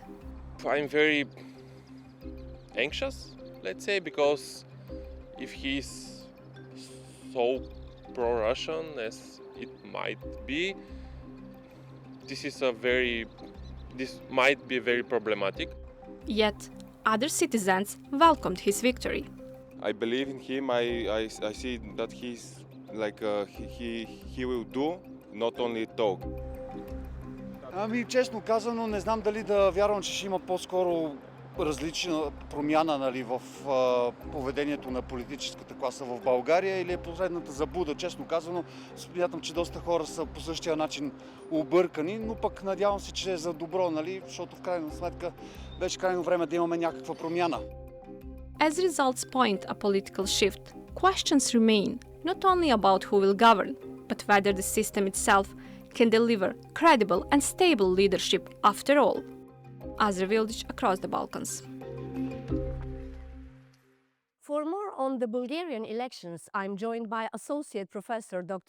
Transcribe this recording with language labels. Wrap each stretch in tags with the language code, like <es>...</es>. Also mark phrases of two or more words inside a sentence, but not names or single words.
<en>I'm very anxious, let's say, because if he's so pro-Russian as it might be, this might be very problematic. Yet, other citizens welcomed his victory. I believe in him. I see that he's like he will do, not only talk.</en> <bg>Ами, честно казано, не знам дали да вярвам, че ще има по-скоро различна промяна, нали, в поведението на политическата класа в България, или е последната заблуда. Честно казано, смятам, че доста хора са по същия начин объркани, но пък надявам се, че е за добро, нали, защото в крайна сметка беше крайно време да имаме някаква промяна.</bg> <en>As results point a political shift, questions remain not only about who will govern, but whether the system itself can deliver credible and stable leadership after all, as revealed across the Balkans. For more on the Bulgarian elections, I'm joined by Associate Professor Dr.</en>